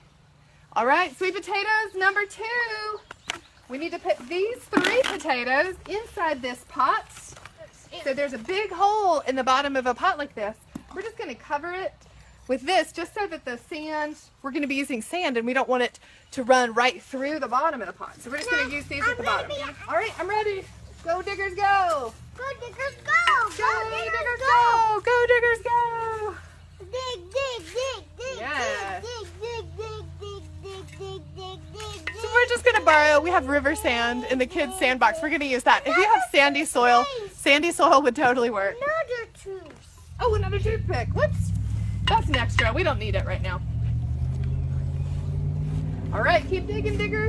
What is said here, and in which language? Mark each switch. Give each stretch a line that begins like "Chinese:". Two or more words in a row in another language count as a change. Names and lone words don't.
English: All right, sweet potatoes number 2. We need to put these 3 potatoes inside this pot. So there's a big hole in the bottom of a pot like this. We're just gonna cover it with this just so that the sand, we're gonna be using sand and we don't want it to run right through the bottom of the pot. So we're just gonna use these at the bottom. All right, I'm ready. Go diggers go. Go diggers go. Go diggers go. Go diggers go. Dig, dig, dig, dig, Yeah. dig, dig, dig, dig, dig, dig, dig, dig, So we're just gonna borrow, we have river sand in the kids' sandbox. We're gonna use that. If you have sandy soil would totally work. Another tooth. Oh, another toothpick. That's an extra. We don't need it right now. All right, keep digging, diggers.